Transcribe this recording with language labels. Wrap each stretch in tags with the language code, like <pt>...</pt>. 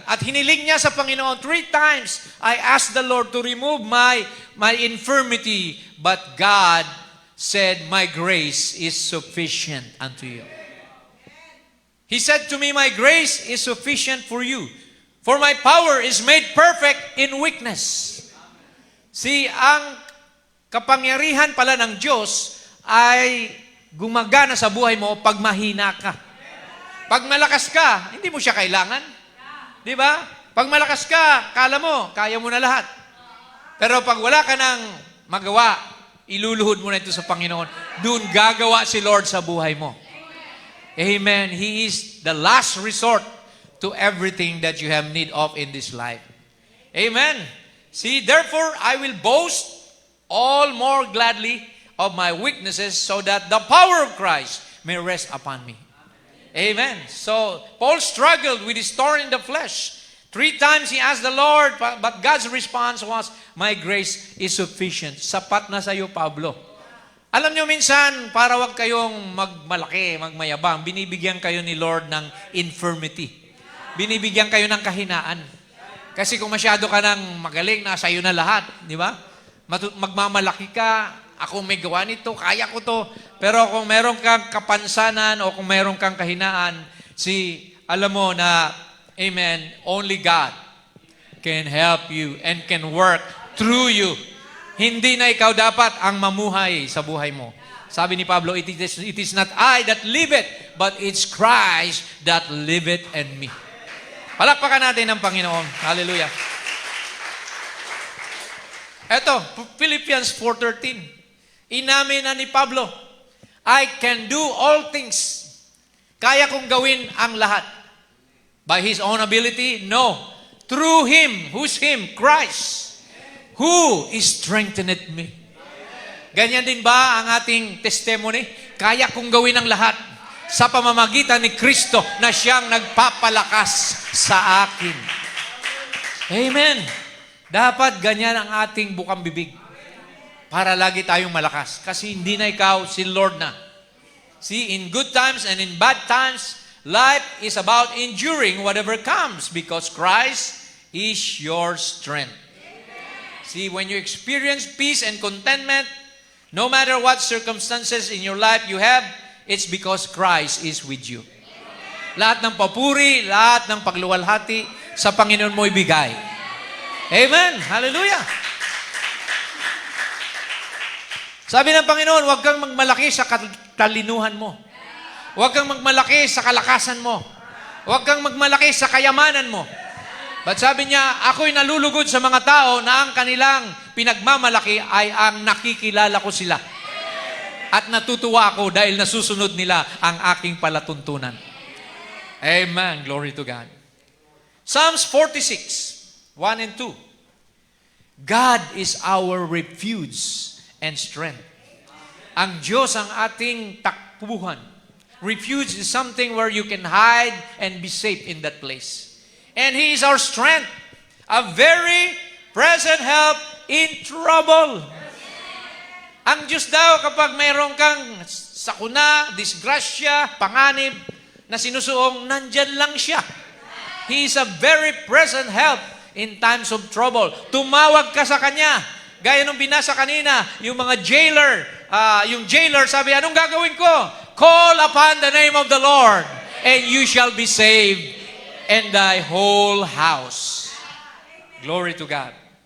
<tl>At hiniling niya sa Panginoon</tl> <en>3 times, I asked the Lord to remove my infirmity, but God said, "My grace is sufficient unto you." He said to me, "My grace is sufficient for you, for my power is made perfect in weakness."</en> <tl>See, ang kapangyarihan pala ng Diyos ay gumagana sa buhay mo pag mahina ka. Pag malakas ka, hindi mo siya kailangan. Di ba? Pag malakas ka, kala mo, kaya mo na lahat. Pero pag wala ka nang magawa, iluluhod mo na ito sa Panginoon. Doon gagawa si Lord sa buhay mo. Amen.</tl> <en>He is the last resort to everything that you have need of in this life. Amen. See, therefore, I will boast all more gladly of my weaknesses so that the power of Christ may rest upon me. Amen. So, Paul struggled with his thorn in the flesh. 3 times he asked the Lord, but God's response was, "My grace is sufficient."</en> <tl>Sapat na sa iyo, Pablo. Alam nyo minsan, para wag kayong magmalaki, magmayabang, binibigyan kayo ni Lord ng infirmity. Binibigyan kayo ng kahinaan. Kasi kung masyado ka ng magaling, nasa iyo na lahat. Di ba? Magmamalaki ka, ako may gawa nito, kaya ko to. Pero kung meron kang kapansanan o kung meron kang kahinaan, alam mo na, amen,</tl> <en>only God can help you and can work through you.</en> <tl>Hindi na ikaw dapat ang mamuhay sa buhay mo. Sabi ni Pablo,</tl> <en>it is not I that live it, but it's Christ that live it in me.</en> <tl>Palakpakan natin ang Panginoon. Hallelujah. Eto, Philippians 4:13. Inamin na ni Pablo,</tl> <en>I can do all things.</en> <tl>Kaya kong gawin ang lahat.</tl> <en>By His own ability? No. Through Him. Who's Him? Christ. Who is strengthened me?</en> <tl>Ganyan din ba ang ating testimony? Kaya kong gawin ang lahat sa pamamagitan ni Kristo na siyang nagpapalakas sa akin. Amen. Dapat ganyan ang ating bukang bibig para lagi tayong malakas. Kasi hindi na ikaw, si Lord na.</tl> <en>See, in good times and in bad times, life is about enduring whatever comes because Christ is your strength. See, when you experience peace and contentment, no matter what circumstances in your life you have, it's because Christ is with you.</en> <tl>Lahat ng papuri, lahat ng pagluwalhati, sa Panginoon mo ibigay. Amen! Hallelujah! Sabi ng Panginoon, huwag kang magmalaki sa katalinuhan mo. Huwag kang magmalaki sa kalakasan mo. Huwag kang magmalaki sa kayamanan mo. But sabi niya, ako'y nalulugod sa mga tao na ang kanilang pinagmamalaki ay ang nakikilala ko sila. At natutuwa ako dahil nasusunod nila ang aking palatuntunan.</tl> <en>Amen. Glory to God. Psalms 46, 1 and 2. God is our refuge and strength.</en> <tl>Ang Diyos ang ating takbuhan.</tl> <en>Refuge is something where you can hide and be safe in that place. And He is our strength, a very present help in trouble.</en> <tl>Ang Diyos daw, kapag mayroon kang sakuna, disgrasya, panganib, na sinusuong, nandyan lang siya.</tl> <en>He is a very present help in times of trouble.</en> <tl>Tumawag ka sa Kanya. Gaya nung binasa kanina, yung mga jailer, sabi, anong gagawin ko?</tl> <en>Call upon the name of the Lord, and you shall be saved, and thy whole house. Glory to God.</en>